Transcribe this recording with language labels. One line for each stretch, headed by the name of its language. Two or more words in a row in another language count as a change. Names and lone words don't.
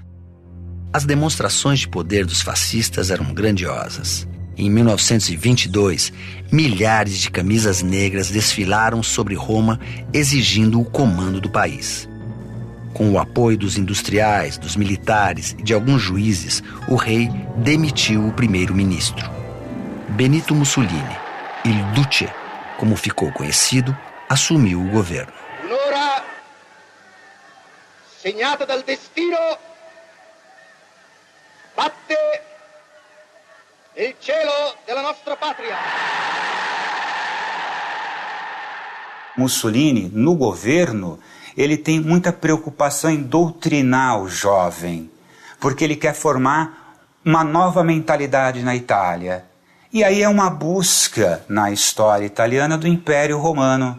Portuguese: As demonstrações de poder dos fascistas eram grandiosas. Em 1922, milhares de camisas negras desfilaram sobre Roma exigindo o comando do país. Com o apoio dos industriais, dos militares e de alguns juízes, o rei demitiu o primeiro-ministro. Benito Mussolini,
Italian: il Duce,
Portuguese: como ficou conhecido, assumiu o governo.
Italian: Un'ora segnata dal destino batte il cielo della nostra pátria.
Portuguese: Mussolini, no governo, ele tem muita preocupação em doutrinar o jovem, porque ele quer formar uma nova mentalidade na Itália. E aí é uma busca na história italiana do Império Romano.